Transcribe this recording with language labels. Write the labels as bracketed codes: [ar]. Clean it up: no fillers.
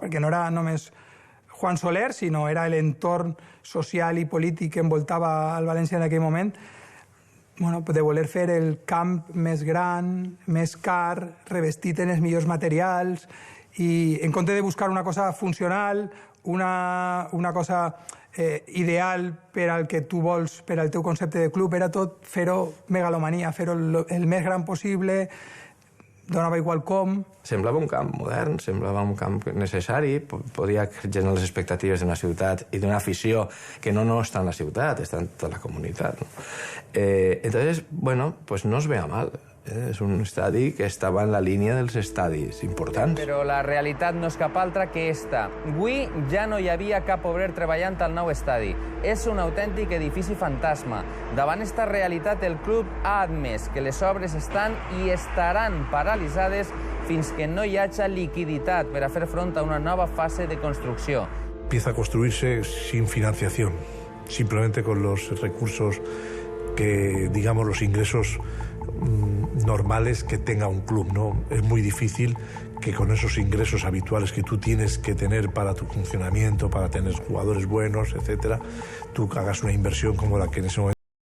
[ca] Perquè no era només Juan Soler, sinó era l'entorn social i polític que envoltava el València en aquell moment, de voler fer el camp més gran, més car, revestit en els millors materials, i en compte de buscar una cosa funcional, una cosa ideal per al que tu vols, per al teu concepte de club, era tot fer-ho megalomania, fer-ho el més gran possible, donava igual com. Semblava un camp modern, semblava un camp necessari, podia generar les expectatives d'una ciutat i d'una afició que no està en la ciutat, està en tota la comunitat. Entonces, bueno, pues no es veia mal. És un estadi que estava en la línia dels estadis importants. Però la realitat no és cap altra que esta. Avui ja no hi havia cap obrer treballant al nou estadi. És un autèntic edifici fantasma. Davant esta realitat, el club ha admès que les obres estan i estaran paralitzades fins que no hi hagi liquiditat per a fer front a una nova fase de construcció. [es] Empieza a construirse sin financiación, simplemente con los recursos que, digamos, los ingresos normales que tenga un club, ¿no? Es muy difícil que con esos ingresos habituales que tú tienes que tener para tu funcionamiento, para tener jugadores buenos, etcétera, tú hagas una inversión como la que en ese momento